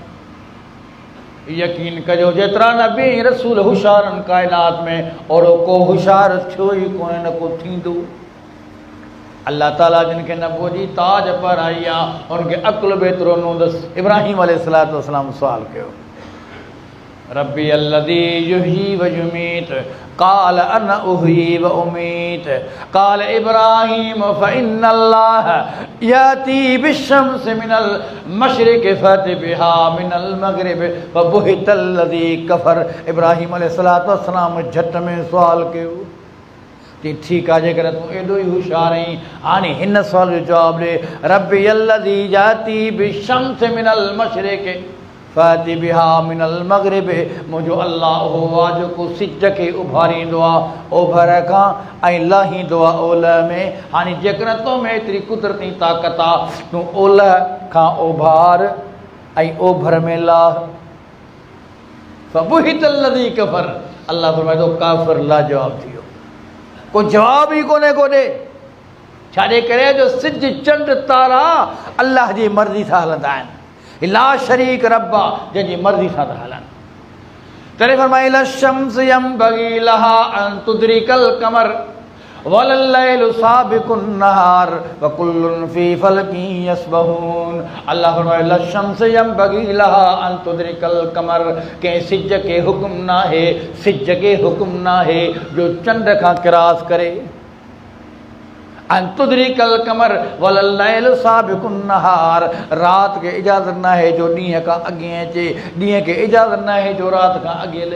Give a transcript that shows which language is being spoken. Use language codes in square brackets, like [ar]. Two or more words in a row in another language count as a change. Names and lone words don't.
[sd] यकीन कजो जेतिरा नबी रसूल होशियार आहिनि काइनात में, ओड़ो को होशियार थियो ई कोन्हे, न को थींदो। अल्लाह ताला जिन खे नबुअ जी ताज पाराई आहे, हुनखे अक़ुल बि एतिरो न हूंदसि। इब्राहिम अलैहिस्सलाम सुवाल कयो, [ar] ربي الذي يحيي و يميت قال أنا أحيي و أميت قال إبراهيم فإن الله يأتي بالشمس من المشرق فأت بها من المغرب فبهت الذي كفر. [sd] इब्राहिम अलैहिस्सलाम झट में सुवाल कयो, चई ठीकु आहे, जेकर तूं एॾो ई होशियारु आहीं, हाणे हिन सुवाल जो जवाबु ॾे। [ar] ربي الذي يأتي بالشمس من المشرق فأت بها من المغرب, [sd] मुंहिंजो अल्लाह उहो आहे जेको सिज खे उभारींदो आहे ओभर खां ऐं लाहींदो आहे ओलह में। हाणे जेकर तो में एतिरी कुदरती ताक़त आहे, तूं ओलह खां ओभार ऐं ओभर में लाह। [ar] فبهت الذي كفر, [sd] अल्लाह फरमाए थो काफ़िर लाजवाब थी वियो, को जवाब ई कोन्हे को ॾे। छाजे करे जो सिज चंड तारा अल्लाह जी मर्ज़ी सां हलंदा आहिनि। [ar] لا شريك ربا, [sd] जंहिंजी मर्ज़ी सां था हलनि। तॾहिं फरमाई [ar] لا الشمس ينبغي لها أن تدرك القمر ولا الليل سابق النهار و كل في فلك يسبحون. अल्लाह फरमाए لا الشمس ينبغي لها أن تدرك القمر, कंहिं सिज खे हुक्म न आहे, सिज खे हुक्म न आहे जो चंड खां किरास करे। أن تدرك القمر ولا سابق النهار, [sd] रात के इजाज़त न है जो ॾींहं खां अॻे अचे, ॾींहं खे इजाज़त न है जो रात खां अॻे लहे।